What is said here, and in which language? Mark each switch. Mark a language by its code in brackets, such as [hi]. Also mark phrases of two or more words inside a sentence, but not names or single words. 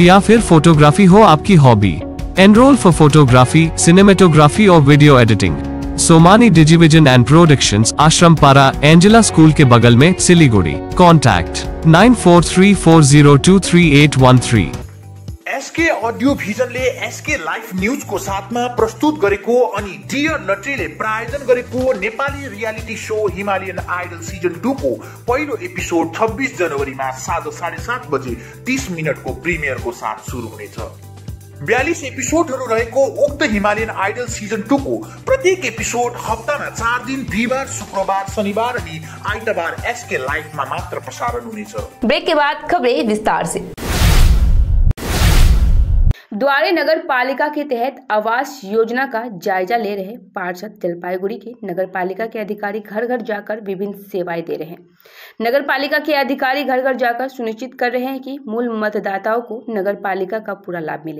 [hi] या फिर फोटोग्राफी हो आपकी हॉबी, [en] enroll for photography, [hi] सिनेमेटोग्राफी और [en] video editing. [hi] सोमानी डिजिविजन एंड प्रोडक्शंस, आश्रम पारा, एंजेला स्कूल के बगल में, सिलीगुड़ी। कॉन्टैक्ट 9434023813। [ne] एसके ऑडियो भिजनले एसके लाइफ न्यूज को साथमा प्रस्तुत गरेको अनि डियर नट्रीले प्रायोजन गरेको नेपाली [en] reality show [ne] हिमालयन आइडल सिजन 2 को पहिलो एपिसोड 26 जनवरीमा साँझ 7:30 बजे 30 मिनटको प्रिमियर को साथ सुरु हुनेछ। 42 एपिसोडहरू रहेको उक्त हिमालयन आइडल सिजन 2 को प्रत्येक एपिसोड हप्तामा 4 दिन बिहीबार, शुक्रबार, शनिबार अनि आइतबार एसके लाइफमा मात्र प्रसारण हुनेछ। [hi] ब्रेक के बाद खबरें विस्तार से। द्वारे नगर पालिका के तहत आवास योजना का जायजा ले रहे पार्षद जलपाईगुड़ी के नगर पालिका के अधिकारी घर घर जाकर विभिन्न सेवाएं दे रहे हैं। नगर पालिका के अधिकारी घर घर जाकर सुनिश्चित कर रहे हैं कि मूल मतदाताओं को नगर पालिका का पूरा लाभ मिले।